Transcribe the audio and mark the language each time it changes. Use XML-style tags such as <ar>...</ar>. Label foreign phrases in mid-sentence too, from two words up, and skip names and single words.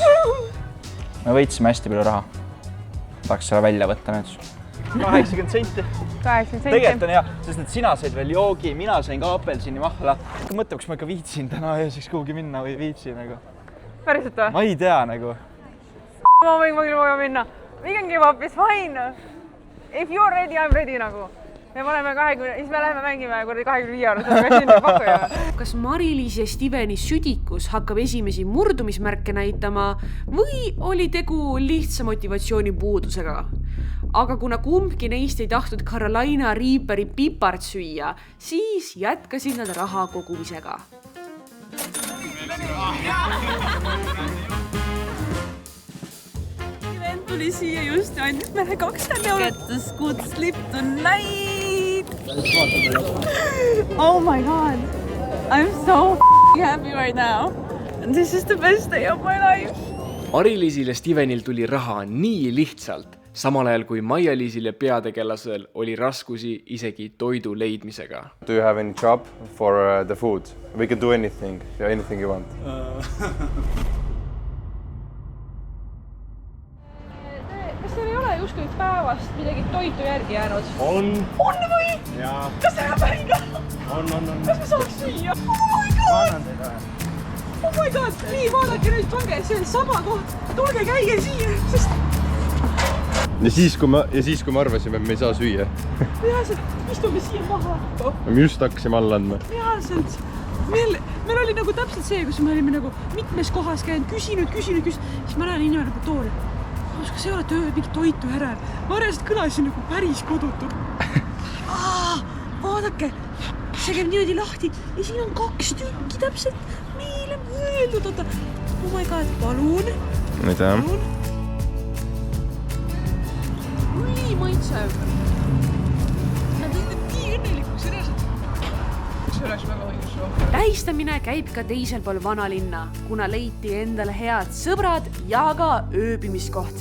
<et>Me võitsime hästi palju raha. Tahaks selle välja võtta nüüd. 80 senti. 80 senti. Tegelikult on hea, sest need sina said veel joogi, mina sain ka apelsini mahla. Mõtle, kas ma ikka viitsin täna ööseks kuhugi minna või viitsin nagu. Päriselt või? Ma ei tea nagu. Ma võin vaja minna.</et> <en>We can give up, it's fine. If you're ready, I'm ready nagu.</en> <et>Me paneme 20, siis me läheme mängime 25 € sinna pakkuja. Kas Mari-Liis ja Steveni südikus hakkab esimesi murdumismärke näitama või oli tegu lihtsa motivatsiooni puudusega? Aga kuna kumbki neist ei tahtnud Carolina Reaperi pipart süüa, siis jätkasid nad raha kogumisega. Steven tuli siia just ja andis meile 20 €.</et> <en>Get this good sleep tonight! Oh my God! I'm so happy right now. And this is the best day of my life.</en> <et>Mari-Liisil ja Stevenil tuli raha nii lihtsalt, samal ajal kui Maia-Liisil ja peategelasel oli raskusi isegi toidu leidmisega.</et> <en>Do you have any job for the food? We can do anything you want.</en> <et>Kas teil ei ole justkui päevast midagi toitu järgi jäänud? On või? Jaa. Kas see on päriga? On. Kas me saaks süüa?</et> <en>Oh my God!</en> <et>Ma annan teile.</et> <en>Oh my God!</en> <et>Nii, vaadake nüüd, pange see sama koht. Tulge käige siin, sest... Ja siis, kui me arvasime, et me ei saa süüa. Reaalselt istume siia maha. Me just hakkasime alla andma. Reaalselt. Meil oli nagu täpselt see, kus me olime nagu mitmes kohas käinud, küsinud. Siis ma näen inimene nagu toole. Kas ei olete ööd mingit toitu ära? Ma reaalselt kõlasin nagu päris kodutult. Vaadake, see käib niimoodi lahti ja siin on 2 tükki täpselt meile mõeldud.</et> <en>Oh my God,</en> <et>palun. Mida? Nii maitsev. Nad on nii õnnelikuks reaalselt. See oleks väga õigus. Tähistamine käib ka teisel pool vanalinna, kuna leiti endale head sõbrad ja ka ööbimiskoht.</et>